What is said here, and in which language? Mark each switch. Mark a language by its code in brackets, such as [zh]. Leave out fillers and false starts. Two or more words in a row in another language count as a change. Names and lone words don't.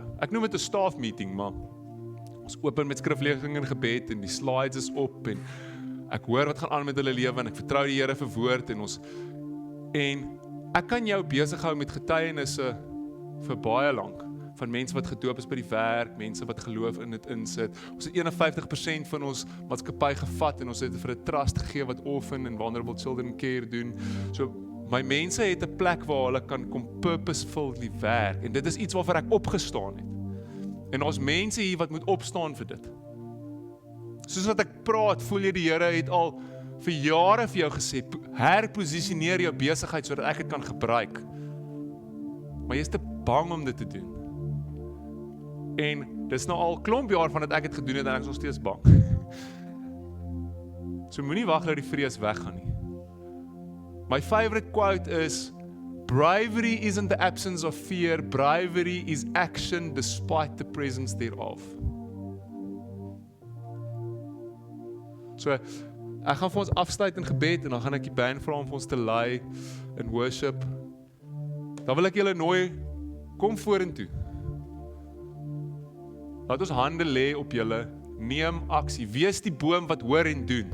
[af] Ek noem dit 'n [en] staff meeting, [af] maar ons open met skriflesing en gebed en die slides is op en ek hoor wat gaan aan met hulle lewe en ek vertrou die Here vir woord en ek kan jou besig hou met getuienisse vir baie lank. Van mense wat gedoop is by die werk, mense wat geloof in dit insit. Ons het 51% van ons maatskappy gevat en ons het vir 'n trust gegee wat orphan en [en] vulnerable children care [af] doen. So My mense het 'n plek waar hulle kan kom purposefully werk en dit is iets waarvoor ek opgestaan het. En ons mense hier wat moet opstaan vir dit. Soos wat ek praat, voel jy die Here het al vir jare vir jou gesê, herposisioneer jou besigheid sodat ek dit kan gebruik. Maar jy is te bang om dit te doen. En dis nou al klomp jaar van dat ek dit gedoen het en ek is nog steeds bang. So moenie wag dat die vrees weggaan nie. [en] My favorite quote is, bravery isn't the absence of fear, bravery is action despite the presence thereof. [af] So, ek gaan vir ons afsluit in gebed en dan gaan ek die band vra om vir ons te lei in worship. Dan wil ek julle nooi, kom vorentoe. Laat ons hande lê op julle, neem aksie, wees die boom wat hoor en doen.